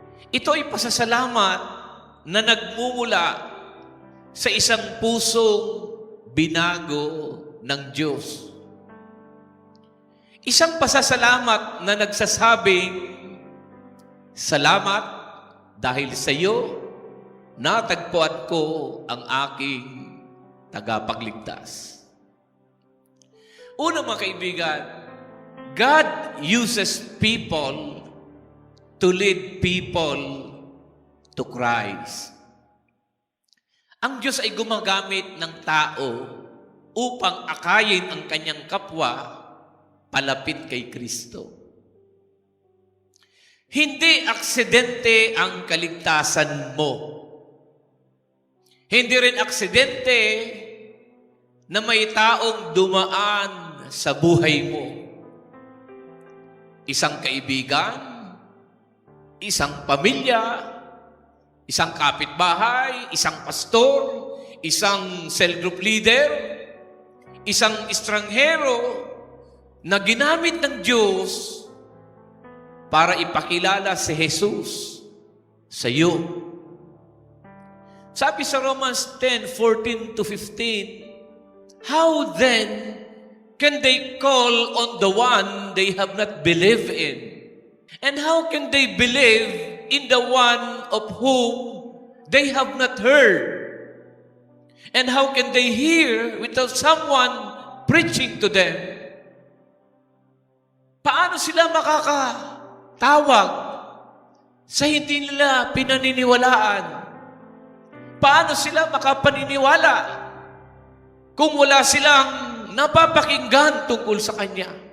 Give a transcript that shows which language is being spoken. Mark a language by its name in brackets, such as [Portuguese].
[Filipino] Ito ay pasasalamat na nagmumula sa isang pusong binago ng Diyos. Isang pasasalamat na nagsasabing, salamat dahil sa iyo, natagpuan ko ang aking tagapagligtas. Una mga kaibigan, [English] God uses people to lead people to Christ. [Filipino] Ang Diyos ay gumagamit ng tao upang akayin ang kanyang kapwa palapit kay Kristo. Hindi aksidente ang kaligtasan mo. Hindi rin aksidente na may taong dumaan sa buhay mo. Isang kaibigan, isang pamilya, isang kapitbahay, isang pastor, isang cell group leader, isang estranghero na ginamit ng Diyos para ipakilala si Jesus sa iyo. Sabi sa [English] Romans 10:14-15, how then can they call on the one they have not believed in? And how can they believe in the one of whom they have not heard? And how can they hear without someone preaching to them? [Filipino] Paano sila makakatawag sa hindi nila pinaniniwalaan? Paano sila makapaniniwala kung wala silang napapakinggan tungkol sa Kanya?